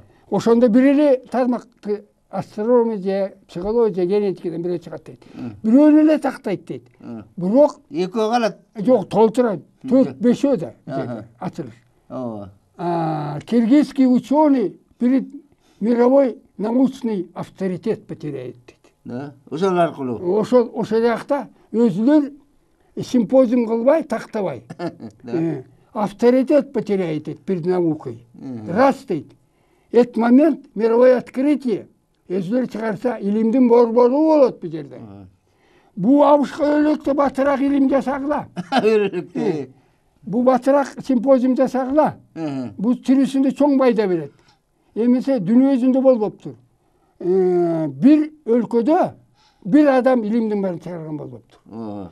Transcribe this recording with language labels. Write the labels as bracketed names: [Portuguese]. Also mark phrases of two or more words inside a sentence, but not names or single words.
[Kyrgyz] Ошондо бир эле тармакты астрономия же психология, генетикадан бирөө чыгат дейт. Бирөөнү эле тактайт дейт. Бирок экөө калат. Жок, толтурат. 4-5 да ачылыш. [Russian] Киргизский ученый перед мировой научный авторитет потеряет дейт. [Kyrgyz] Да? Ошол аркылуу. Ошол жакта өзүлөр симпозиум кылбай, тактабай. [Russian] Авторитет потеряет дейт перед наукой. [Kyrgyz] Раз дейт. [Russian] Этот момент мировое открытие [Kyrgyz] өзүлөр чыгарса илимдин борбору болот бу жерде. Бу абышка өлөктө батыраак илим жасагыла. Бу батыраак симпозиум жасагыла. Бу тирүүсүндө чоң пайда берет. Эмесе дүйнө жүзүндө болбоптур. Бир өлкөдө бир адам илимдин баарын чыгарган болбоптур.